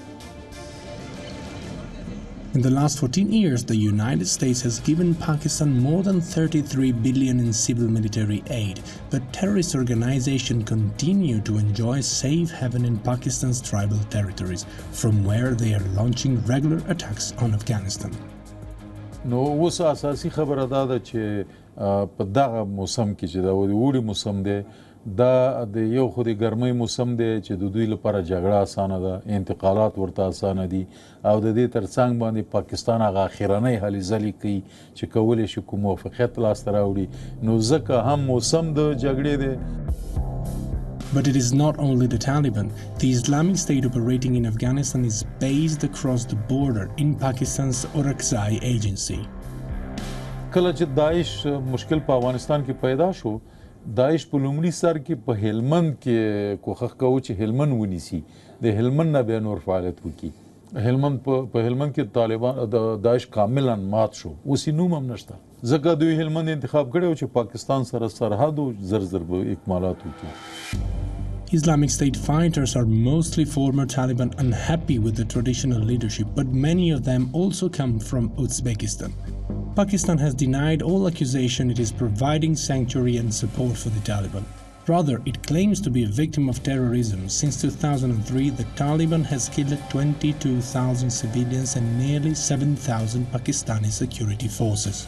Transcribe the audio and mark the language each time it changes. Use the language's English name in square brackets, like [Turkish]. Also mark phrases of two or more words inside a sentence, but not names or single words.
[English] In the last 14 years, the United States has given Pakistan more than $33 billion in civil military aid, but terrorist organizations continue to enjoy safe haven in Pakistan's tribal territories, from where they are launching regular attacks on Afghanistan. [Pashto] نو اوس اساسي خبره دا ده چې په دغه موسم کې چې د اوړي موسم دی دا د یو خو د ګرمۍ موسم دی چې د دوی لپاره جګړه اسانه ده، انتقالات ورته اسانه دي، او د دې ترڅنګ باندې پاکستان هغه اخرنۍ هلې ځلې کوي چې کولی شي کوم موافقت لاسته راوړي، نو ځکه هم موسم د جګړې دی. [English] But it is not only the Taliban. The Islamic State operating in Afghanistan is based across the border in Pakistan's Orakzai agency. [Pashto] کله چې داعش مشکل په افغانستان کې پیدا شو، داعش په لومړي سر کې په هلمند کې کوښښ کوو چې هلمند ونیسي، د هلمند نه بیا نور فعالیت وکړي. هلمند په هلمند کې طالبان د داعش کاملا مات شو، اوس یې نوم هم نشته، ځکه دوی هلمند انتخاب کړی و چې پاکستان سره سرحد و زر زر به اکمالات وکړي. [English] Islamic State fighters are mostly former Taliban unhappy with the traditional leadership, but many of them also come from Uzbekistan. Pakistan has denied all accusation it is providing sanctuary and support for the Taliban. Rather, it claims to be a victim of terrorism. Since 2003, the Taliban has killed 22,000 civilians and nearly 7,000 Pakistani security forces.